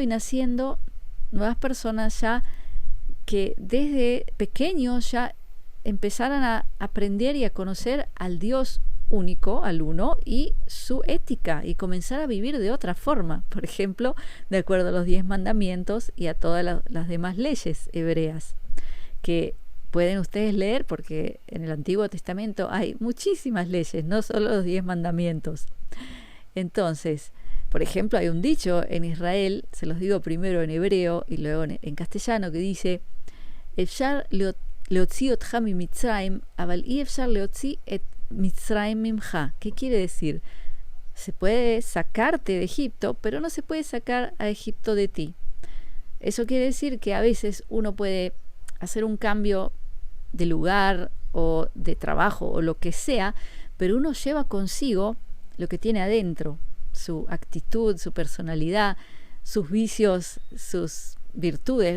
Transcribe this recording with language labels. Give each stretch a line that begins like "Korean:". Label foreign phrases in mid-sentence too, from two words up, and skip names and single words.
Spanish: naciendo nuevas personas ya que desde pequeños ya empezaran a aprender y a conocer al Dios único, al uno, y su ética, y comenzar a vivir de otra forma, por ejemplo, de acuerdo a los 10 mandamientos y a todas las demás leyes hebreas, que pueden ustedes leer porque en el Antiguo Testamento hay muchísimas leyes, no solo los 10 mandamientos. Entonces, por ejemplo, hay un dicho en Israel, se los digo primero en hebreo y luego en castellano, que dice:
Hebrew: אפשר להוציא אותך ממצרים, אבל אי אפשר להוציא את מצרים ממך.
Spanish: ¿Qué quiere decir? Se puede sacarte de Egipto, pero no se puede sacar a Egipto de ti. Eso quiere decir que a veces uno puede hacer un cambio de lugar o de trabajo o lo que sea, pero uno lleva consigo lo que tiene adentro, su actitud, su personalidad, sus vicios, sus virtudes.